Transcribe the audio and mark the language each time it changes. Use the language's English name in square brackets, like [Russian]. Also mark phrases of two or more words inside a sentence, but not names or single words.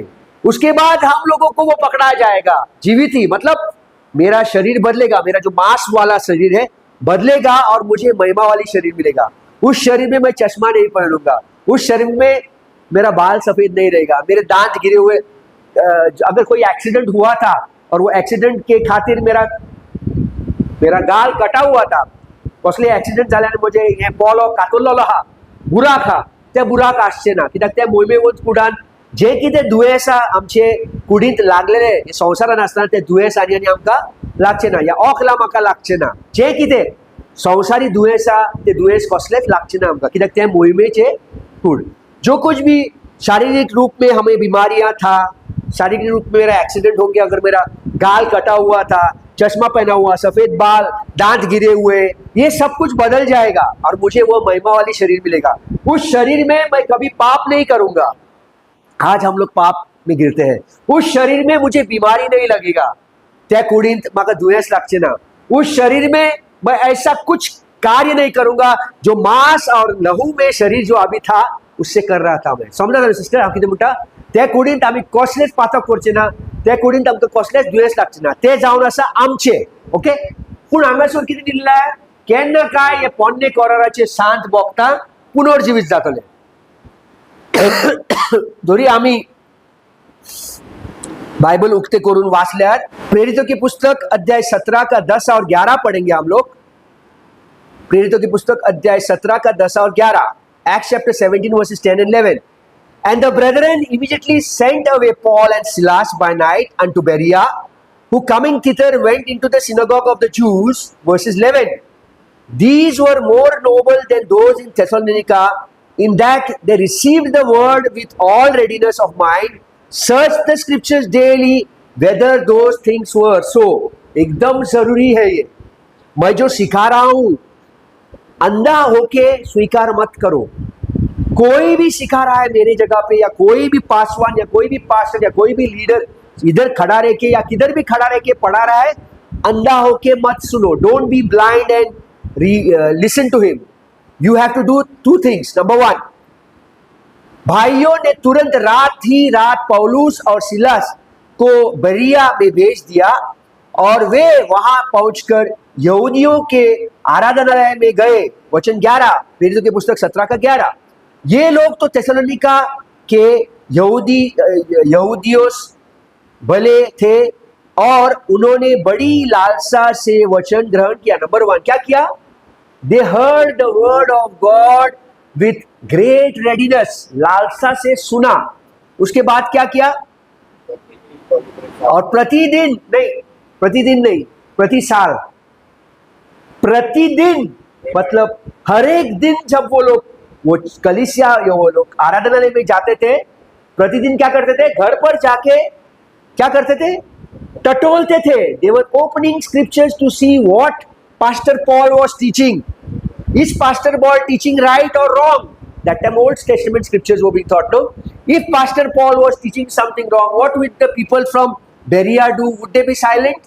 [Hindi] उसके बाद हम लोगों को वो पकड़ा जाएगा जीवित ही, मतलब मेरा शरीर बदलेगा, मेरा जो मांस वाला शरीर है बदलेगा और मुझे महिमा वाली शरीर मिलेगा. उस शरीर में मैं चश्मा नहीं पहनूंगा, उस शरीर में मेरा बाल सफेद नहीं रहेगा, मेरे दांत गिरे हुए, अगर कोई एक्सीडेंट हुआ था और वो एक्सीडेंट के खातिर मेरा गाल कटा हुआ था, [Konkani] कसले एक्सीडेंट झाल्याने मुझे हे पॉलो कातरलेलो आहा बुराक आहा, त्या बुराक आसचे ना, कित्याक त्या मोहिमेवंत कुडान जे कितें दुयेंसां आमचे कुडींत लागलेले संवसारान आसतना ते दुयेंस आनी आमकां लागचे ना, या ओखला म्हाका लागचे ना. जे कितें संवसारी दुयेंसां ते दुयेंस कसलेच लागचे ना आमकां, कित्याक ते मोहिमेचे कूड. [Hindi] जो कुछ भी शारीरिक रूप में हमें बीमारियां था, शारीरिक रूप में मेरा एक्सीडेंट हो गया, अगर मेरा गाल कटा हुआ था, चश्मा पहना हुआ, सफेद बाल, दांत गिरे हुए, ये सब कुछ बदल जाएगा और मुझे वो महिमा वाली शरीर मिलेगा. उस शरीर में मैं कभी पाप नहीं करूंगा. आज हम लोग पाप में गिरते हैं. उस शरीर में मुझे बीमारी नहीं लगेगा, [Konkani] त्या कुडींत म्हाका दुयेंस लागचे ना. [Hindi] उस शरीर में मैं ऐसा कुछ कार्य नहीं करूंगा जो मांस और लहू में शरीर जो अभी था उससे कर रहा था. मैं समझा ना [Konkani] सिस्टर, हांव कितें म्हणटा, त्या कुडींत आमी कसलेच पातक करचे ना, त्या कुडींत आमकां कसलेच दुयेंस लागचे ना. ते जावन आसा आमचे. ओके, पूण हांगासर कितें दिल्लें, केन्ना काय हे पोन्ने कोराराचे सांत भोगता पुनर्जीवित जातले. जरी आम्ही बाइबल उगते करून वाचल्यात, [Hindi] प्रेरितों की पुस्तक अध्याय 17 का 10 और 11 पढ़ेंगे हम लोग. प्रेरितों की पुस्तक अध्याय 17 का 10 और 11, [English] Acts chapter 17 verses 10 and 11. And the brethren immediately sent away Paul and Silas by night unto Berea, who coming thither went into the synagogue of the Jews. Verses 11. These were more noble than those in Thessalonica, in that they received the word with all readiness of mind, searched the scriptures daily whether those things were so. [Hindi] एकदम जरूरी है ये. मैं जो सिखा रहा हूं अंधा होके स्वीकार मत करो. कोई भी सिखा रहा है मेरी जगह पे, या कोई भी पासवान या कोई भी पास्टर या कोई भी लीडर इधर खड़ा रह के या किधर भी खड़ा रह के पढ़ा रहा है, अंधा होके मत सुनो. [English] Don't be blind and listen to him. You have to do two things. Number one, [Hindi] भाइयों ने तुरंत रात ही रात पौलुस और सिलास को बरिया में भेज दिया और वे वहां पहुंचकर यहूदियों के आराधनालय में गए. वचन 11, प्रेरितों की पुस्तक 17 का 11. ये लोग तो थेसलोनिका के यहूदियों भले थे और उन्होंने बड़ी लालसा से वचन ग्रहण किया. नंबर 1, क्या किया? [English] They heard the word of God with great readiness. [Hindi] लालसा से सुना. उसके बाद क्या किया? और प्रतिदिन नहीं, प्रति साल, प्रतिदिन मतलब हर एक दिन जब वो कलीसिया वो लोग आराधनालय में जाते थे, प्रतिदिन क्या करते थे? घर पर जाके क्या करते थे? टटोलते थे. [English] They were opening scriptures to see what Pastor Paul was teaching. Is Pastor Paul teaching right or wrong? That time Old Testament scriptures were being taught. No, if Pastor Paul was teaching something wrong, what would the people from Berea do? Would they be silent?